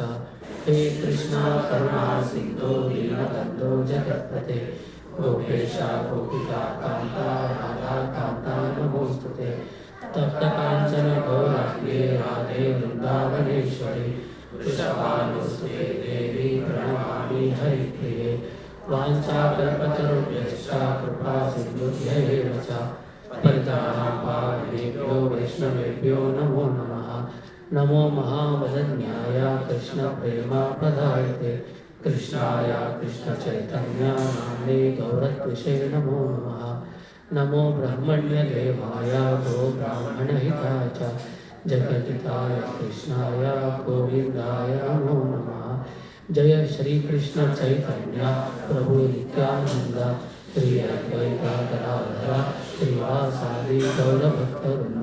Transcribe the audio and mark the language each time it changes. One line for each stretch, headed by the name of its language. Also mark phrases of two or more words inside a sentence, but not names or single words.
Sanskrit: ಹೇ ಕೃಷ್ಣ ಕರುಣಾ ಸಿಂಧೋ ದೀನಬಂಧೋ ಜಗತ್ಪತೆ ಗೋಪೇಶ ಗೋಪಿಕಾ ಕಾಂತ ರಾಧಾ ಕಾಂತ ನಮೋಸ್ತುತೆ. ತಪ್ತ ಕಾಂಚನ ಗೌರಾಂಗೇ ರಾಧೆ ವೃಂದಾವನೇಶ್ವರಿ ವೃಷಭಾನುಸುತೆ ದೇವಿ ಪ್ರಣಮಾಮಿ ಹರಿಪ್ರಿಯೆ. ವಾಂಛಾಕಲ್ಪತರುಭ್ಯಶ್ಚ ಕೃಪಾ ಸಿಂಧುಭ್ಯೈವ ಚ ಪರಿತಾನಾಂ ಪಾವನೇಭ್ಯೋ ವೈಷ್ಣವೇಭ್ಯೋ ನಮೋ ನಮಃ. ನಮೋ ಮಹಾವದನ್ಯಾಯ ಕೃಷ್ಣ ಪ್ರೇಮ ಪ್ರದಾಯತೆ ಕೃಷ್ಣಾಯ ಕೃಷ್ಣ ಚೈತನ್ಯ ನಾಮ್ನೇ ಗೌರತ್ವಿಷೇ ನಮೋ ನಮಃ. ನಮೋ ಬ್ರಹ್ಮಣ್ಯ ದೇವಾಯ ಗೋ ಬ್ರಾಹ್ಮಣ ಹಿತಾಯ ಚ ಜಗದ್ಹಿತಾಯ ಕೃಷ್ಣಾಯ ಗೋವಿಂದಾಯ ನಮೋ ನಮಃ. ಜಯ ಶ್ರೀ ಕೃಷ್ಣ ಚೈತನ್ಯ ಪ್ರಭು ನಿತ್ಯಾನಂದ ಶ್ರೀ ಅದ್ವೈತ ಗದಾಧರ ಶ್ರೀವಾಸಾದಿ ಗೌರಭಕ್ತವೃಂದ.